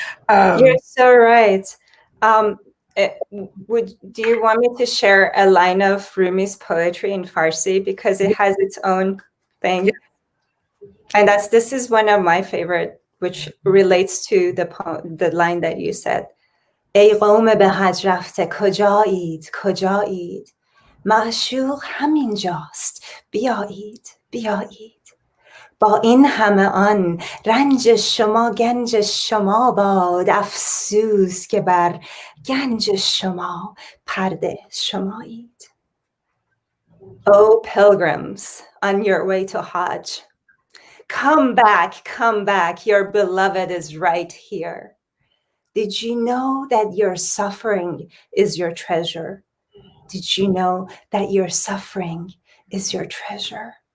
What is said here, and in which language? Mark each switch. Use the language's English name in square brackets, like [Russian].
[English] You're so right. Do you want me to share a line of Rumi's poetry in Farsi, because it has its own thing? Yeah. And this is one of my favorite, which relates to the line that you said. [Persian] ای قوم به حج رفته کجایید کجایید، معشوق همینجاست بیایید بیایید، با این همه آن رنج شما گنج شما باد، افسوس که بر گنج شما پرده شمایید. [English] O pilgrims on your way to Hajj, come back, your beloved is right here. Did you know that your suffering is your treasure? Did you know that your suffering is your treasure?